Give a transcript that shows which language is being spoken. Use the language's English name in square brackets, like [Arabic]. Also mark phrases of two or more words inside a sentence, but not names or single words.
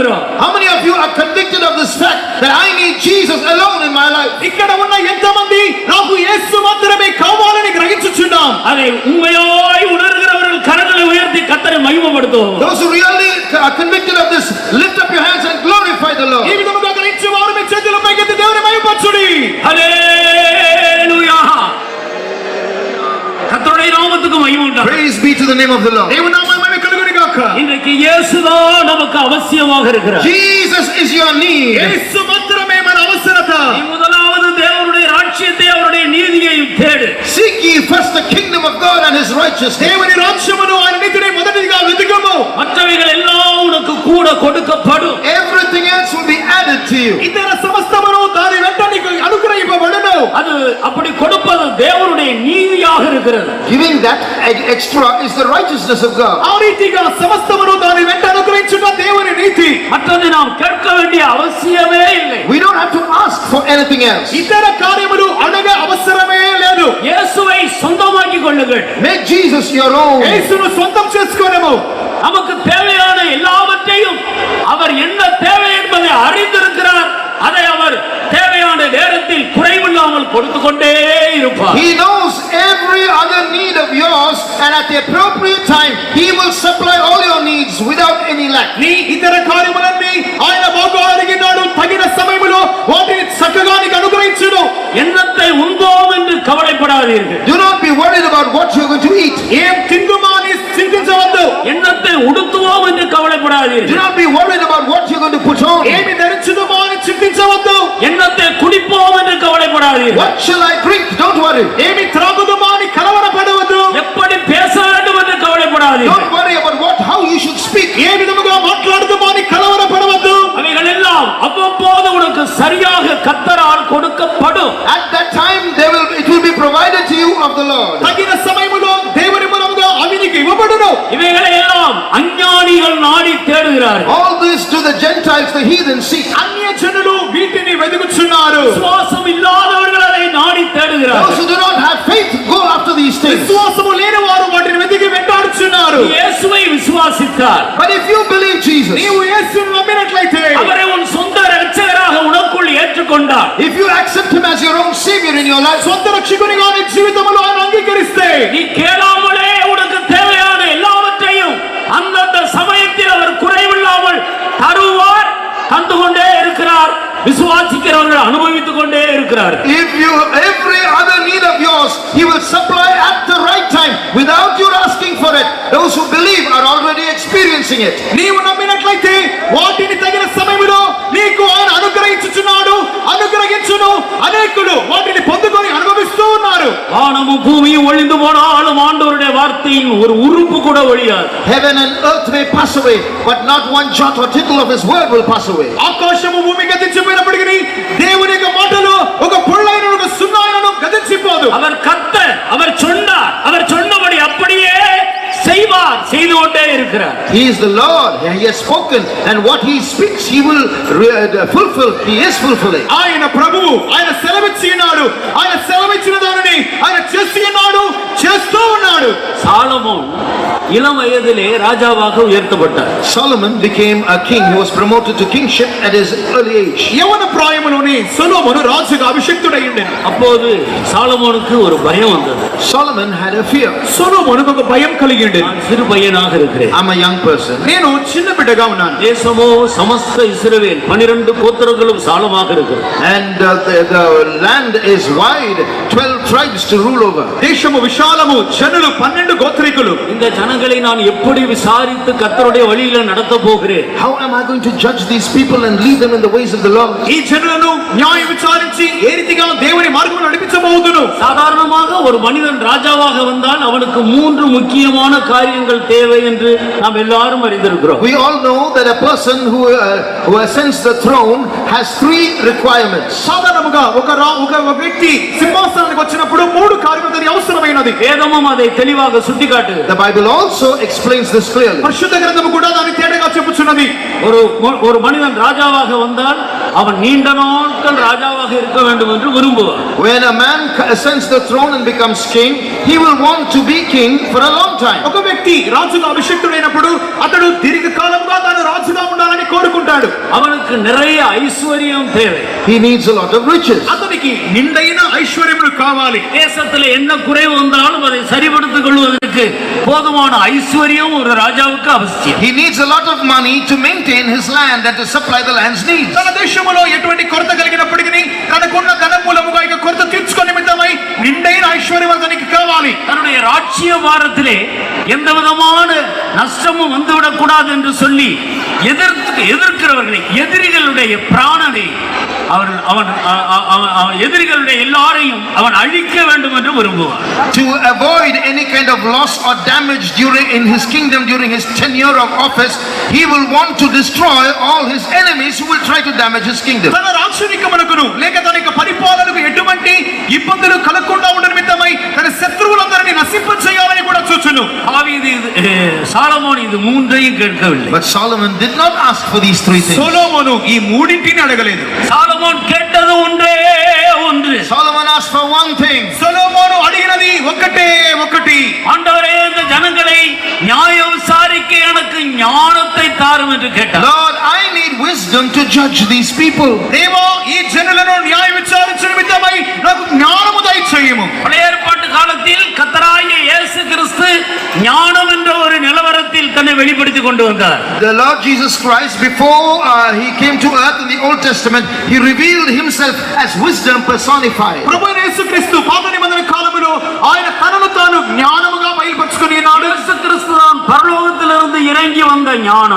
[Telugu] How ఉన్న ఎంతమంది నాకు యేసు మాత్రమే కావాలని గ్రహించుచున్నాం. [Tamil] அதை உண்மையாய் உணர்கிறவர்கள் கரங்களை உயர்த்தி கர்த்தரை மகிமைப்படுத்தும். [English] Those who really are convicted of this, lift up your hands and glorify the Lord. [Telugu] ఈ విధముగా గ్రహించే వారు మీ చేతులు పైకెత్తి దేవుని మహిమపరచుడి. హల్లెలూయా. [Tamil] கர்த்தருடைய நாமத்துக்கு மகிமை உண்டாகட்டும். [English] Praise be to the name of the Lord. [Telugu] దేవుని నామమున మహిమ కలుగును గాక. [Tamil] இன்றைக்கு இயேசுதான் நமக்கு அவசியமாக இருக்கிறார். [English] Jesus is your need. [Telugu] యేసు మాత్రమే మన అవసరత. [Tamil] நீ முதலாவது தேவனுடைய ராஜ்யத்தை அவருடைய நீதியை தேடு. [English] Seek ye first the kingdom of God and his righteousness. [Telugu] దేవుని రాజ్యమును ఆయన నీతిని మొదటిగా వెతుకుము. [Tamil] மற்றவைகள் எல்லாம் உனக்கு கூட கொடுக்கப்படும். [English] Everything else will be added to you. [Telugu] ఇతర సమస్తమును దాని వెంట నీకు అనుగ్రహింపబడును. [Tamil] அது அப்படி கொடுப்பது தேவனுடைய நீதியாக இருக்கிறது. [English] Giving that extra is the righteousness of God. [Telugu] ఆ రీతిగా సమస్తమును దాని వెంట అనుగ్రహించుట దేవుని నీతి. [Tamil] மற்றதை நாம் கேட்க வேண்டிய அவசியமே இல்லை. [English] We don't have to ask for anything else. [Telugu] ఇతర కార్యములు అడగ అవసరమే లేదు. [Tamil] இயேசுவை சொந்தமாக்கிக் கொள்ளுங்கள். [English] Make Jesus your own. [Telugu] యేసును సొంతం చేసుకోనము. [Tamil] நமக்கு தேவையான எல்லாவற்றையும் அவர் என்ன தேவை என்பதை அறிந்திருக்கிறார். அதை அவர் தேவையான நேரத்தில் குறைவில்லாமல் கொடுத்து கொண்டே இருப்பார். [English] He knows every other need of yours, and at the appropriate time he will supply all your needs without any lack. [Telugu] నీ ఇతర కార్యములన్నీ ఆయన బాగా అడిగినాడు. తగిన సమయములో వాటిని చక్కగా నీకు అనుగ్రహించును. [Tamil] எண்ணத்தை உண்போம் என்று కవலைపడాதீர்கள். [English] Do not be worried about what you're going to eat. [Telugu] ఏం తిందుమా అని చింతించవద్దు. [Tamil] எண்ணத்தை உடுத்துவோம் என்று [English] Do [Tamil] கவலைப்படாதீர்கள். [English] not be worried about what you're going to put on. [Telugu] ఏమి ధరించుదుమా అని చింతించవద్దు. [Tamil] எண்ணத்தை குடிப்போம் என்று கவலைப்படாதீர்கள். [English] What shall I drink? Don't worry. [Telugu] ఏమి త్రాగుదుమా అని కలవరపడవద్దు. [Tamil] எப்படி பேச வேண்டும் என்று கவலைப்படாதீர்கள். [English] Don't worry about how you should speak. [Telugu] ఏ విధముగా మాట్లాడుదుమా అని కలవరపడవద్దు. [Tamil] அவைகள் எல்லாம் அவ்வப்போது உனக்கு சரியாக கர்த்தரால் கொடுக்கப்படும். [English] At that time it will be provided to you of the Lord. [Telugu] తగిన సమయములో దేవుని మూలముగా అవి నీకు ఇవ్వబడును. [Tamil] இவைகளை எல்லாம் அஞ்ஞானிகள் நாடி தேடுகிறார்கள். [English] All this to the Gentiles, the heathen seek. [Telugu] అన్య జనులు వీటిని వెతుకుచున్నారు. [Tamil] விசுவாசம் இல்லாதவர்கள் அதை நாடி [English] Those [Tamil] தேடுகிறார்கள். [English] who do not have faith go after these things. [Telugu] విశ్వాసము లేని వారు వాటిని వెతికి వెంటాడుచున్నారు. [Tamil] இயேசுவை விசுவாசித்தார். [English] But if you believe Jesus, [Telugu] నీవు యేసును నమ్మినట్లయితే, [Tamil] அவரை உன் சொந்த இரட்சகராக உனக்குள் ஏற்றுக்கொண்டார். [English] if you accept him as your own savior in your life, [Telugu] సొంత రక్షకునిగా నీ జీవితంలో ఆయన అంగీకరిస్తే, [Tamil] நீ கேளாமலே உனக்கு தேவையான எல்லாவற்றையும் அந்தந்த சமயத்தில் அவர் குறைவில்லாமல் தருவார். தந்து கொண்டே இருக்கிறார். விசுவாசிக்கிறவர்கள் அனுபவித்துக் கொண்டே இருக்கிறார். [English] if you every other need of yours he will supply at the right time without you asking for it. Those who believe are already experiencing it. [Telugu] నీవు నమ్మినట్లయితే వాటిని తగిన సమయంలో నీకు ఆయన అనుగ్రహించుచున్నాడు. అనుగ్రహించును. అనేకులు వాటిని పొందుకొని అనుభవిస్తూ ఉన్నారు. [Tamil] வானமும் பூமியும் ஒளிந்து போனாலும் ஆண்டவருடைய வார்த்தையின் ஒரு உறுப்பு கூட ஒழியாது. [English] Heaven and earth may pass away, but not one jot or tittle of his word will pass away. [Telugu] ఆకాశము భూమి గతించిపోయినప్పటికీ దేవుని యొక్క మాటలు ఒక పొల్లైన ఒక సున్నాయనను గతించిపోదు. [Tamil] அவர் கர்த்தர். அவர் சொன்னார். அவர் சொன்னபடி அப்படியே செய்வார். செய்து கொண்டே இருக்கிறார். [English] He is the Lord, he has spoken, and what he speaks he will fulfill. He is fulfilling. [Telugu] ఆయన ప్రభువు. ఆయన సెలవిచ్చినాడు. ఆయన సెలవిచ్చిన దానిని ఆయన చేస్తున్నాడు. చేస్తూ ఉన్నాడు. [Tamil] சாலமோன் இளம் வயதிலே ராஜாவாக உயர்த்தப்பட்டார். [English] Solomon became a king. He was promoted to kingship at his early age. [Telugu] యవన ప్రాయములోని సొలొమోను రాజుగా అభిషిక్తుడై ఉండెను. [Tamil] அப்போது சாலமோனுக்கு ஒரு பயம் வந்தது. [English] Solomon had a fear. [Telugu] సొలొమోనుకు ఒక భయం కలిగి ఉండెను. [Tamil] நான் சிறு பையனாக இருக்கிறேன். [English] I'm a young person. [Telugu] నేను చిన్న బిడ్డగా ఉన్నాను. [Tamil] தேசமோ சமஸ்த இஸ்ரவேல் 12 கோத்திரங்களும் சாலமாக இருக்கிறது. [English] And the land is wide, 12 tribes to rule over. [Telugu] దేశము విశాలము, జనులు 12 గోత్రికులు. [Tamil] இந்த ஜனங்களை நான் எப்படி விசாரித்து கர்த்தருடைய வழியில நடத்த போகிறேன்? [English] How am I going to judge these people and lead them in the ways of the Lord? [Telugu] ఈ జనులను న్యాయ విచారించి ఏ రీతిగా దేవుని మార్గములో నడిపించబోదును. [Tamil] சாதாரணமாக ஒரு மனிதன் ராஜாவாக வந்தால் அவனுக்கு 3 முக்கியமான காரியங்கள் தேவை என்று நாம் எல்லாரும் அறிந்திருக்கிறோம். [English] We all know that a person who ascends the throne has 3 requirements. [Telugu] సాధారణంగా ఒక వ్యక్తి సింహాసనానికి వచ్చినప్పుడు 3 కార్యములు దాని అవసరమైనది. [Tamil] வேதமும் அதை தெளிவாக சுட்டிக்காட்டுகிறது. [English] The Bible also explains this clearly. [Telugu] పరిశుద్ధ గ్రంథము కూడా దాని తేటగా చెప్పుచున్నది. [Tamil] ஒரு மனிதன் ராஜாவாக வந்தால் அவன் நீண்ட நாட்கள் ராஜாவாக இருக்க வேண்டும் என்று விரும்புவார். [English] When a man ascends the throne and becomes king, he will want to be king for a long time. [Telugu] ఒక వ్యక్తి రాజుగా అభిషేక్తుడైనప్పుడు అతడు దీర్ఘకాలంగా తాను రాజుగా ఉండాలని కోరుకుంటాడు. [Tamil] அவனுக்கு நிறைய ஐஸ்வர்யம் தேவை. [English] He needs a lot of riches. [Telugu] అతనికి నిండైన ఐశ్వర్యములు కావాలి. [Tamil] தேசத்தில் என்ன குறைவு வந்தாலும் அதை சரிபடுத்திக் கொள்வதற்கு போதுமான ஐஸ்வர்யம் ஒரு ராஜாவுக்கு அவசியம். [English] He needs a lot of money to maintain his land and to supply the land's needs. [Telugu] తన దేశములో ఎటువంటి కొరత కలిగినప్పటికీ తనకున్న ధనం మూలముగా ఇక కొరత తీర్చుకునే నిమిత్తమై నిండైన ఐశ్వర్యం అతనికి కావాలి. [Tamil] தன்னுடைய ராஜ்ய வாரத்திலே எந்த விதமான நஷ்டமும் வந்துவிடக் கூடாது என்று சொல்லி எதிர்க்கிறவர்களை, எதிரிகளுடைய பிராணனை எதிரிகளுடைய எல்லாரையும் அவன் அழிக்க வேண்டும் என்று விரும்புவார். [English] To avoid any kind of loss or damage in his kingdom during his tenure of office, he will want to destroy all his enemies who will try to damage his kingdom. [Telugu] తన రాజ్యానికమునకును లేక తన యొక్క పరిపాలనకు ఎటువంటి ఇబ్బందులు కలగకుండా ఉండ నిమిత్తమై తన శత్రువులందరినీ నశింపచేయాలని కూడా చూచును. [Tamil] சாலமோன் இது மூன்றையும் கேட்கவில்லை. [English] But Solomon did not ask for these three things. [Telugu] సొలొమోను ఈ మూడింటిని అడగలేదు. [Tamil] సాలమోన్ கேட்டது ஒன்றே ஒன்று. [English] Solomon asked for one thing. [Telugu] సొలొమోను అడిగినది ఒకటే ఒకటి. [Tamil] ஆண்டவரே, இந்த ஜனங்களை நியாய விசாரிக்க எனக்கு ஞானத்தை தாரும் என்று கேட்டார். [English] Lord, I need wisdom to judge these people. [Telugu] దేవా, ఈ జనులను న్యాయ విచారించ నిమిత్తమై నాకు జ్ఞానము దయచేయము. [Tamil] பழைய ஏற்பாட்டு காலத்தில் கர்த்தராகிய இயேசு கிறிஸ்து ஞானம் என்ற ஒரு நிலவரத்தில் தன்னை வெளிப்படுத்திக் கொண்டு வந்தார். [English] The Lord Jesus Christ, before he came to earth in the Old Testament, he revealed himself as wisdom personified. [Telugu] ప్రభువైన యేసుక్రీస్తు పాత నిబంధన కాలములో ఆయన తనను తాను జ్ఞానముగా బయలుపరుచుకొని ఉన్నాడు. [Tamil] இயேசு கிறிஸ்து தான் பரலோகத்திலிருந்து இறங்கி வந்த ஞானம்.